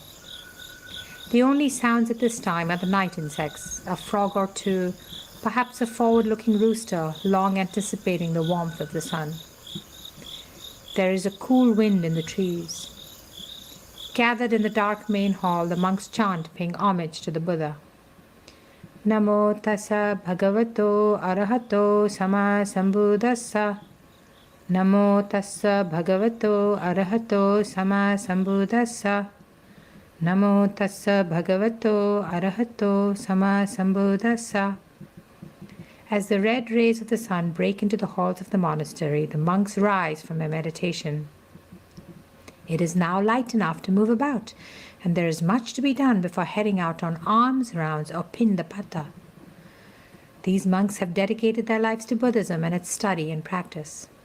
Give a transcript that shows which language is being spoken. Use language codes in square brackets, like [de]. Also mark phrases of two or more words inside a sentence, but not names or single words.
[en] The only sounds at this time are the night insects, a frog or two, perhaps a forward-looking rooster, long anticipating the warmth of the sun. There is a cool wind in the trees. Gathered in the dark main hall, the monks chant, paying homage to the Buddha. [pi] Namo tassa bhagavato arahato sama sambuddhassa. Namo tassa bhagavato arahato sama sambuddhassa. Namo tassa bhagavato arahato sama sambuddhassa. [en] As the red rays of the sun break into the halls of the monastery, the monks rise from their meditation. It is now light enough to move about, and there is much to be done before heading out on alms rounds or pindapata. These monks have dedicated their lives to Buddhism and its study and practice.